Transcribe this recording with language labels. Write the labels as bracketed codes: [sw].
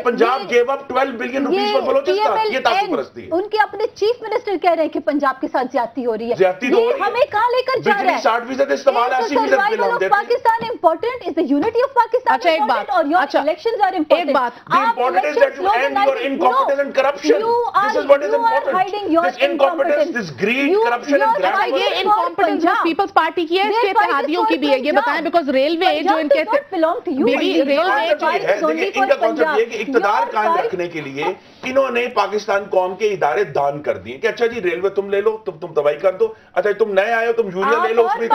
[en] Punjab gave up 12 billion rupees for Balochistan, [ur] یہ تعصب پرستی ہے۔ ان کے اپنے چیف منسٹر کہہ رہے ہیں کہ پنجاب کے ساتھ زیادتی ہو رہی ہے، یہ ہمیں کہاں لے کر جا رہا ہے؟ 60% استعمال ہے، 80% بل ہم دیتے ہیں۔ [en] Pakistan important is the unity of Pakistan. [ur] اچھا ایک بات، [en] اور your elections are important. [ur] ایک بات، [en] the important is that you end your incompetence and corruption. This is what is important. This incompetence, this greed, corruption and graft. [ur] یہ incompetence جو Peoples party کی ہے اس کے اتحادیوں کی بھی ہے، یہ بتائیں بیکاز ریلوے جو ان کے ان کا کانسیپٹ یہ کہ اقتدار قائم رکھنے کے لیے انہوں نے پاکستان قوم کے ادارے دان کر دیے کہ اچھا جی ریلوے تم لے لو، تم تباہی کر دو، اچھا تم نئے آئے ہو تم یوریا لے لو، اس میں